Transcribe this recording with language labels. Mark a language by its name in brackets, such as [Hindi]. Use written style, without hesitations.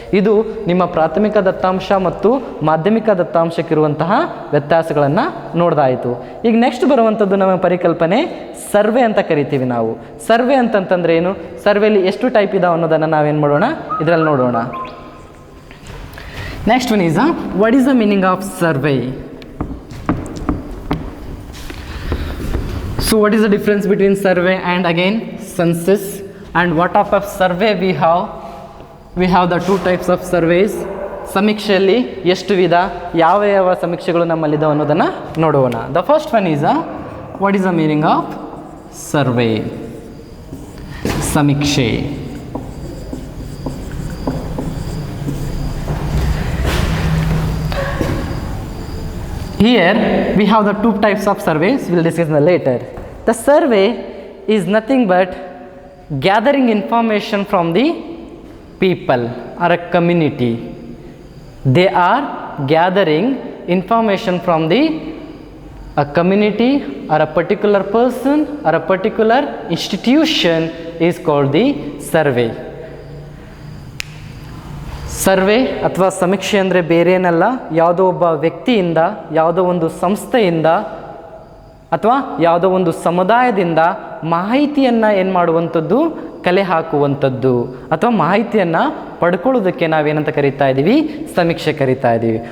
[Kannada] ಇದು ನಿಮ್ಮ ಪ್ರಾಥಮಿಕ ದತ್ತಾಂಶ ಮತ್ತು ಮಾಧ್ಯಮಿಕ ದತ್ತಾಂಶಕ್ಕಿರುವಂತಹ ವ್ಯತ್ಯಾಸಗಳನ್ನು ನೋಡ್ದಾಯಿತು. ಈಗ ನೆಕ್ಸ್ಟ್ ಬರುವಂಥದ್ದು ನಮ್ಮ ಪರಿಕಲ್ಪನೆ ಸರ್ವೆ ಅಂತ ಕರಿತೀವಿ ನಾವು. ಸರ್ವೆ ಅಂತಂತಂದರೆ ಏನು, ಸರ್ವೆಯಲ್ಲಿ ಎಷ್ಟು ಟೈಪ್ ಇದಾವೆ ಅನ್ನೋದನ್ನು ನಾವೇನು ಮಾಡೋಣ, ಇದರಲ್ಲಿ ನೋಡೋಣ. [English] Next one is what is the meaning of survey? So what is the difference between survey and again census, and what type of survey we have? We have the two types of surveys. [Kannada] ಸಮೀಕ್ಷೆಯಲ್ಲಿ ಎಷ್ಟು ವಿಧ, ಯಾವ ಯಾವ ಸಮೀಕ್ಷೆಗಳು ನಮ್ಮಲ್ಲಿದ್ದಾವೆ ಅನ್ನೋದನ್ನು ನೋಡೋಣ. [English] The first one is what is the meaning of survey? ಸಮೀಕ್ಷೆ. Here we have the two types of surveys, we will discuss later. The survey is nothing but gathering information from the people or a community. They are gathering information from a community or a particular person or a particular institution is called the survey. [Kannada] Survey ಅಥವಾ ಸಮೀಕ್ಷೆ ಅಂದರೆ ಬೇರೆ ಏನಲ್ಲ, ಯಾವುದೋ ಒಬ್ಬ ವ್ಯಕ್ತಿಯಿಂದ, ಯಾವುದೋ ಒಂದು ಸಂಸ್ಥೆಯಿಂದ ಅಥವಾ ಯಾವುದೋ ಒಂದು ಸಮುದಾಯದಿಂದ ಮಾಹಿತಿಯನ್ನು ಏನು ಮಾಡುವಂಥದ್ದು, ಕಲೆ ಹಾಕುವಂಥದ್ದು ಅಥವಾ ಮಾಹಿತಿಯನ್ನು ಪಡ್ಕೊಳ್ಳೋದಕ್ಕೆ ನಾವೇನಂತ ಕರಿತಾ ಇದ್ದೀವಿ, ಸಮೀಕ್ಷೆ ಕರಿತಾ ಇದ್ದೀವಿ.